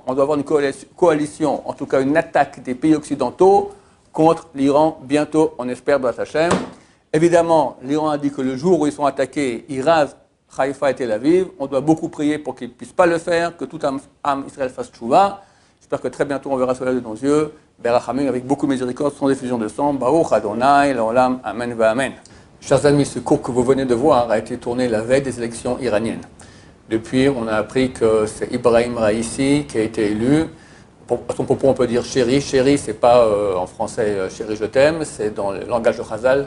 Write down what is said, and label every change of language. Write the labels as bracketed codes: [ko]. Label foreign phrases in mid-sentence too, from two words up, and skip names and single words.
[fr] On doit avoir une coalition, en tout cas une attaque des pays occidentaux contre l'Iran bientôt, on espère, dans Hachem. Évidemment, l'Iran a dit que le jour où ils sont attaqués, ils rasent Haïfa et Tel Aviv. On doit beaucoup prier pour qu'ils ne puissent pas le faire, que tout âme Israël fasse tchouva. J'espère que très bientôt on verra cela de nos yeux. Berachamim, avec beaucoup de miséricorde, sans effusion de sang. [he] ברוך אדוני, לעולם, [fr] Amen, Amen. Chers amis, ce cours que vous venez de voir a été tourné la veille des élections iraniennes. Depuis, on a appris que c'est Ibrahim Raisi qui a été élu. À son propos, on peut dire chéri. Chéri, c'est pas en français chéri, je t'aime, c'est dans le langage de Chazal.